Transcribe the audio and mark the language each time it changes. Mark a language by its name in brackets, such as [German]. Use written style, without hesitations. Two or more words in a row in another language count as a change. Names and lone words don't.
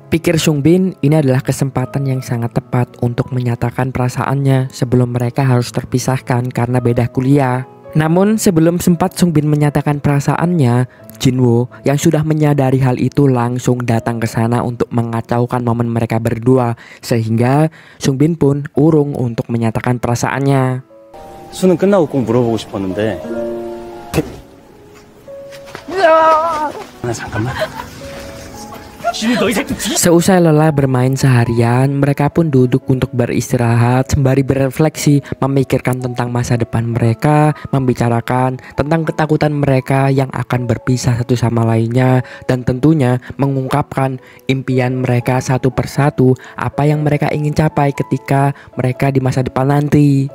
[Indonesian] Pikir Sungbin ini adalah kesempatan yang sangat tepat untuk menyatakan perasaannya sebelum mereka harus terpisahkan karena beda kuliah. Namun sebelum sempat Sungbin menyatakan perasaannya, Jinwoo yang sudah menyadari hal itu langsung datang ke sana untuk mengacaukan momen mereka berdua sehingga Sungbin pun urung untuk menyatakan perasaannya. [Korean] 수능 끝나고 꼭 물어보고 싶었는데. 잠깐만. [Indonesian] Seusai lelah bermain seharian, mereka pun duduk untuk beristirahat sembari berefleksi, memikirkan tentang masa depan mereka, membicarakan tentang ketakutan mereka yang akan berpisah satu sama lainnya, dan tentunya mengungkapkan impian mereka satu persatu apa yang mereka ingin capai ketika mereka di masa depan nanti.